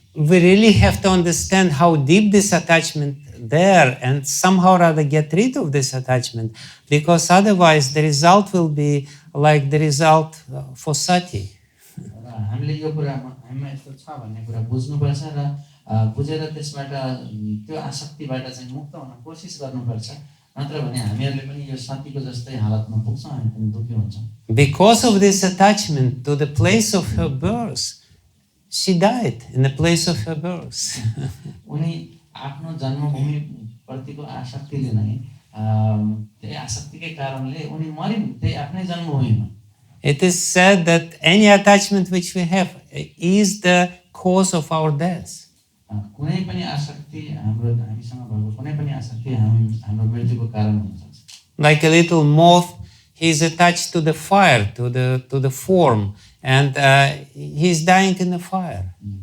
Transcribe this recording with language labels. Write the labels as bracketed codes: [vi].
[en] We really have to understand how deep this attachment there and somehow rather get rid of this attachment, because otherwise the result will be like the result for sati. [ne] हामीले यो कुरामा हामीमा यस्तो छ भन्ने कुरा बुझ्नुपर्छ र बुझेर त्यसबाट त्यो आसक्तिबाट चाहिँ मुक्त हुन कोसिस गर्नुपर्छ, नत्र भने हामीहरूले पनि यो सतीको जस्तै हालतमा पुग्छौँ, हामी पनि दुःखी हुन्छौँ। [en] Because of this attachment to the place of her birth, she died in the place of her birth. [ne] उनी आफ्नो जन्मभूमि प्रतिको आसक्तिले नै त्यही आसक्तिकै कारणले उनी मरिन् त्यही आफ्नै जन्मभूमिमा। [en] It is said that any attachment which we have is the cause of our death. [ne] कुनै पनि आसक्ति हाम्रो हामीसँग भएको कुनै पनि आसक्ति हाम्रो मृत्युको कारण हुन्छ। [en] Like a little moth, he is attached to the fire, to the form, and he is dying in the fire.